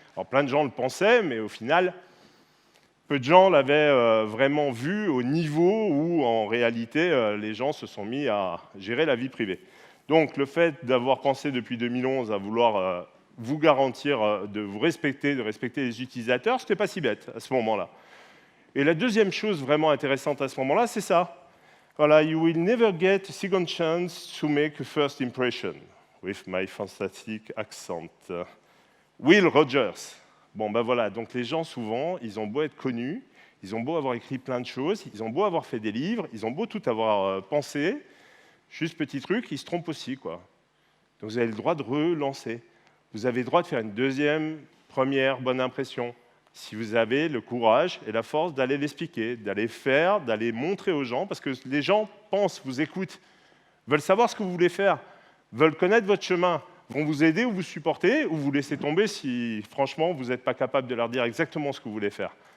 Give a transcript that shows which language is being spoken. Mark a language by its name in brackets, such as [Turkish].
[French] Alors plein de gens le pensaient, mais au final, peu de gens l'avaient vraiment vu au niveau où en réalité les gens se sont mis à gérer la vie privée. Donc le fait d'avoir pensé depuis 2011 à vouloir vous garantir de vous respecter, de respecter les utilisateurs, ce n'était pas si bête à ce moment-là. Et la deuxième chose vraiment intéressante à ce moment-là, c'est ça. [English] Voilà, you will never get a second chance to make a first impression, with my fantastic accent. Will Rogers. [French] Bon, ben voilà, donc les gens, souvent, ils ont beau être connus, ils ont beau avoir écrit plein de choses, ils ont beau avoir fait des livres, ils ont beau tout avoir pensé, juste petit truc, ils se trompent aussi, quoi. Donc vous avez le droit de relancer. Vous avez le droit de faire une deuxième, première bonne impression, si vous avez le courage et la force d'aller l'expliquer, d'aller faire, d'aller montrer aux gens, parce que les gens pensent, vous écoutent, veulent savoir ce que vous voulez faire, veulent connaître votre chemin, vont vous aider ou vous supporter, ou vous laisser tomber si, franchement, vous n'êtes pas capable de leur dire exactement ce que vous voulez faire.